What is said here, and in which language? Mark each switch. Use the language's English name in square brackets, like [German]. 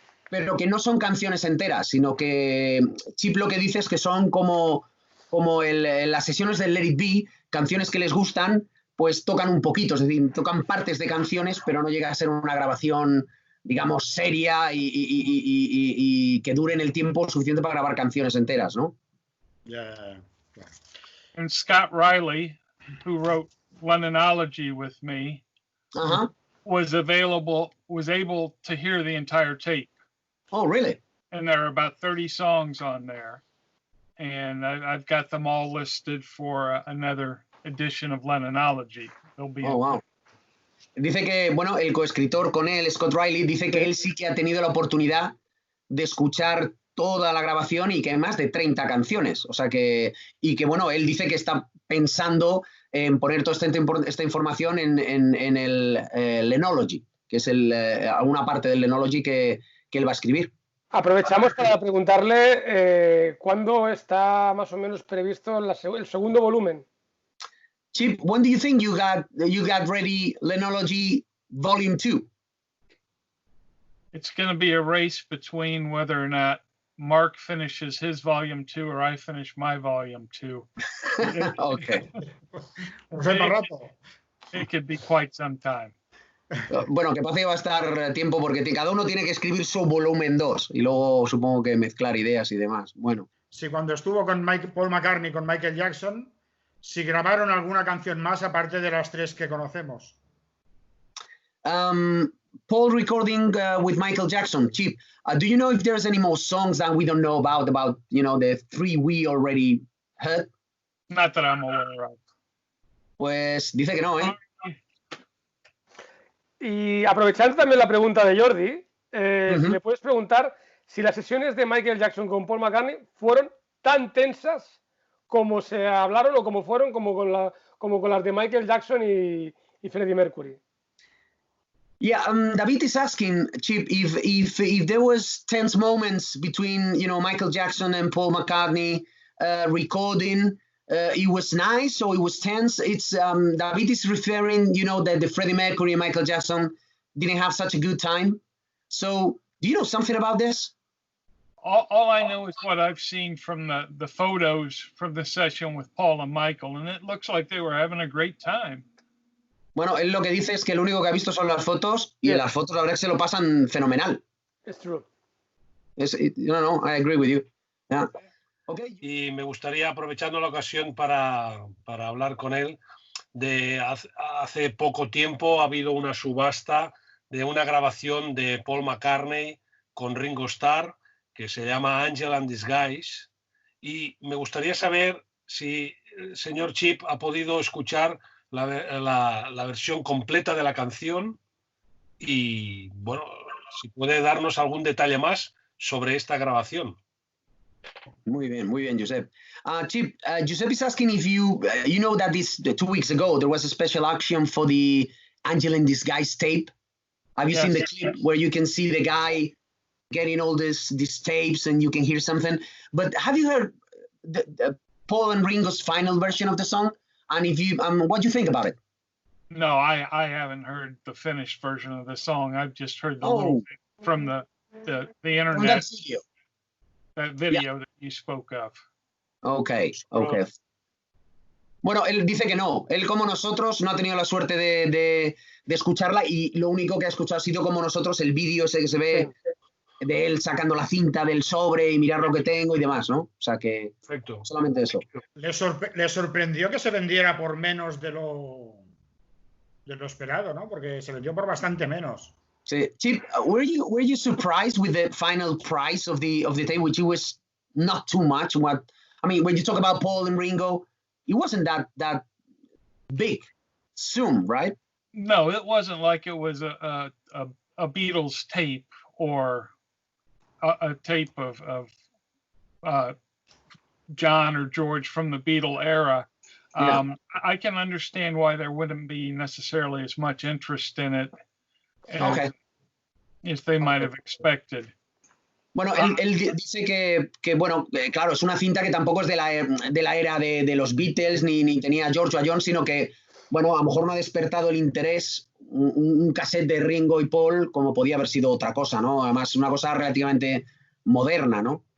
[Spanish] pero que no son canciones enteras, sino que Chip lo que dice es que son como las sesiones del Let It Be, canciones que les gustan, pues tocan un poquito, es decir, tocan partes de canciones, pero no llega a ser una grabación, digamos, seria y que dure en el tiempo suficiente para grabar canciones enteras, ¿no? [English] Yeah. And Scott Riley, who wrote LENNONOLOGY with me, was able to hear the entire tape. Oh, really? And there are about 30 songs on there. And I've got them all listed for another edition of LENNONOLOGY. Oh, wow. [Spanish] Dice que, bueno, el coescritor con él, Scott Riley, dice que él sí que ha tenido la oportunidad de escuchar toda la grabación y que hay más de 30 canciones. O sea que, y que, bueno, él dice que está pensando en poner toda esta información en el LENNONOLOGY, que es alguna parte del LENNONOLOGY que él va a escribir. Aprovechamos para preguntarle cuándo está más o menos previsto el segundo volumen. [English] Chip, when do you think you got ready LENNONOLOGY Volume 2? It's going to be a race between whether or not Mark finishes his Volume 2 or I finish my Volume 2. Okay. It could be quite some time. [Spanish] Bueno, que pase que va a estar tiempo porque cada uno tiene que escribir su volumen 2 y luego supongo que mezclar ideas y demás. Bueno. Sí, cuando estuvo con Paul McCartney, con Michael Jackson, si grabaron alguna canción más aparte de las 3 que conocemos. [English] Paul recording with Michael Jackson. Chip, do you know if there's any more songs that we don't know about the 3 we already heard? Not that I'm aware of. [Spanish] Pues dice que no, ¿eh? Y aprovechando también la pregunta de Jordi, si le puedes preguntar si las sesiones de Michael Jackson con Paul McCartney fueron tan tensas como se hablaron o como fueron como con las de Michael Jackson y Freddie Mercury. [English] Yeah, David is asking, Chip, if there was tense moments between, Michael Jackson and Paul McCartney recording, it was nice or it was tense. It's David is referring, that the Freddie Mercury and Michael Jackson didn't have such a good time. So, do you know something about this? All I know is what I've seen from the photos from the session with Paul and Michael, and it looks like they were having a great time. [Spanish] Bueno, él lo que dice es que lo único que ha visto son las fotos y en las fotos la verdad es que se lo pasan fenomenal. [English] It's true. No, I agree with you. Yeah. Okay. [Spanish] Y me gustaría, aprovechando la ocasión para hablar con él, de hace poco tiempo ha habido una subasta de una grabación de Paul McCartney con Ringo Starr que se llama Angel and Disguise, y me gustaría saber si el señor Chip ha podido escuchar la versión completa de la canción y, bueno, si puede darnos algún detalle más sobre esta grabación. Muy bien, Josep. [English] Chip, Josep is asking if you know that 2 weeks ago there was a special action for the Angel in Disguise tape. Have you seen the clip where you can see the guy getting all these tapes and you can hear something? But have you heard the Paul and Ringo's final version of the song? And if you, what do you think about it? No, I haven't heard the finished version of the song. I've just heard the little bit from the internet. From that video. That video that you spoke of. [Spanish] Okay. Bueno, él dice que no. Él, como nosotros, no ha tenido la suerte de escucharla y lo único que ha escuchado ha sido como nosotros el vídeo ese que se ve de él sacando la cinta del sobre y mirar lo que tengo y demás, ¿no? O sea que solamente eso. Le sorprendió que se vendiera por menos de lo esperado, ¿no? Porque se vendió por bastante menos. Sí. [English] Chip, were you surprised with the final price of the tape, which it was not too much? When you talk about Paul and Ringo, it wasn't that big sum, right? No, it wasn't like it was a Beatles tape or a tape of John or George from the Beatle era. I can understand why there wouldn't be necessarily as much interest in it as they might have expected. [Spanish] Bueno, él dice que bueno, claro, es una cinta que tampoco es de la era de los Beatles ni tenía George o John, sino que, bueno, a lo mejor no ha despertado el interés un cassette de Ringo y Paul como podía haber sido otra cosa, ¿no? Además, una cosa relativamente moderna, ¿no?